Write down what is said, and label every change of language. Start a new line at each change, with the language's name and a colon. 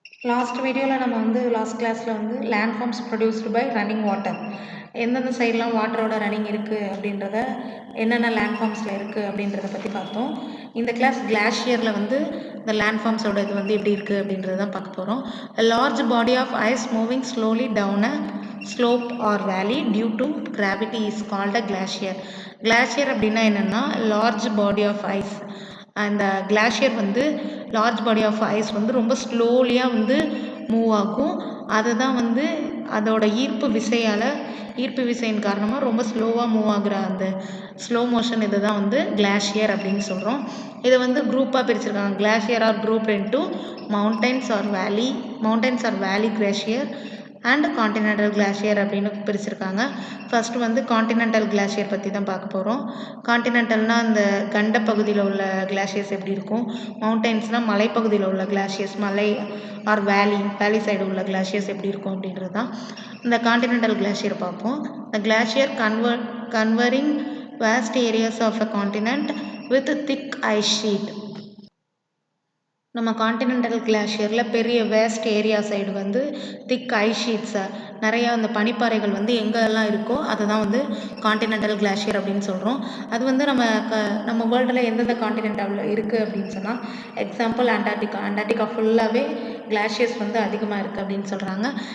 Tamil: Last வீடியோவில் நம்ம last கிளாஸில்
English: landforms produced by running water
Tamil: எந்தெந்த சைட்லாம் வாட்டரோட ரன்னிங் இருக்குது அப்படின்றத என்னென்ன லேண்ட்ஃபார்ம்ஸில் இருக்குது அப்படின்றத பற்றி பார்த்தோம். இந்த கிளாஸ் கிளாஷியரில் இந்த லேண்ட்ஃபார்ம்ஸோட இது எப்படி இருக்குது அப்படின்றத தான் பார்க்க போகிறோம்.
English: A large body of ice moving slowly down a slope or valley due to gravity is called a glacier.
Tamil: Glacier அப்படின்னா என்னென்னா
English: large body of ice.
Tamil: அந்த glacier large body of ice ரொம்ப ஸ்லோலியாக மூவ் ஆகும். அதுதான் அதோட ஈர்ப்பு விசையின் காரணமாக ரொம்ப ஸ்லோவாக மூவ் ஆகுற அந்த ஸ்லோ மோஷன் இது தான் கிளாஷியர் அப்படின்னு சொல்கிறோம். இதை குரூப்பாக பிரிச்சிருக்காங்க. Glacier or group into mountains R வேலி கிளாஷியர் அண்ட் காண்டினென்டல் கிளாஷியர் அப்படின்னு பிரிச்சிருக்காங்க. ஃபஸ்ட்டு காண்டினென்டல் கிளாஷியர் பற்றி தான் பார்க்க போகிறோம். காண்டினென்டல்னால் அந்த கண்ட பகுதியில் உள்ள கிளாஷியர்ஸ் எப்படி இருக்கும், மவுண்டைன்ஸ்னால் மலைப்பகுதியில் உள்ள கிளாஷியர்ஸ், மலை ஆர் வேலி சைடு உள்ள கிளாஷியர்ஸ் எப்படி இருக்கும் அப்படின்றது தான் இந்த காண்டினென்டல் கிளாஷியர் பார்ப்போம்.
English: The glacier covering vast areas of a continent with thick ice sheet.
Tamil: நம்ம காண்டினென்டல் கிளாஷியரில் பெரிய வேஸ்ட் ஏரியா சைடு திக் ஐஸ் ஷீட்ஸை நிறையா அந்த பனிப்பாறைகள் எங்கெல்லாம் இருக்கோ அதை தான் காண்டினென்டல் கிளாஷியர் அப்படின்னு சொல்கிறோம். அது நம்ம வேர்ல்டில் எந்தெந்த காண்டினென்டாவில் இருக்குது அப்படின்னு சொன்னால் எக்ஸாம்பிள் அண்டார்டிகா ஃபுல்லாகவே கிளாஷியர்ஸ் அதிகமாக இருக்குது அப்படின்னு சொல்கிறாங்க.